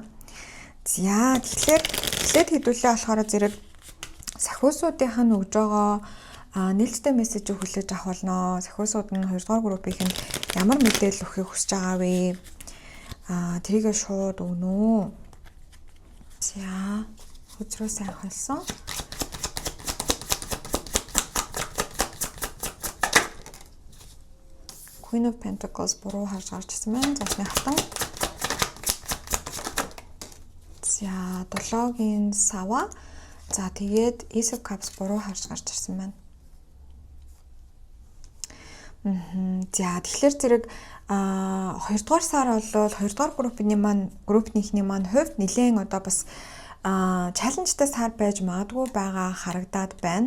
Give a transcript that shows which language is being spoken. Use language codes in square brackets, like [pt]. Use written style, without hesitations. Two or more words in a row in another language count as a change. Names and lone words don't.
[mn] За тэгэхээр хэдүүлээ болохоор зэрэг сахиусуудынх нь өгж байгаа нээлттэй мессежийг хүлээж авах болно. Сахиусууд нь 2 дугаар группийнхэнд ямар мэдээлэл өгөхийг хүсэж байгаа вэ? Тэрийгээ шууд өгнө үү? За хөзрөө сайн холсон. [en] Queen of Pentacles [mn] буруу харж гарч ирсэн байна. Зочны хатан. За 7-гийн сава. За тэгээд [en] Ace of Cups [mn] буруу харж гарч ирсэн байна. За тэгэхээр зэрэг 2 дугаар сар бол 2 дугаар группнийхний маань хувьд нэлээд одоо бас чаленжтай сар байж магадгүй байгаа харагдаад байна.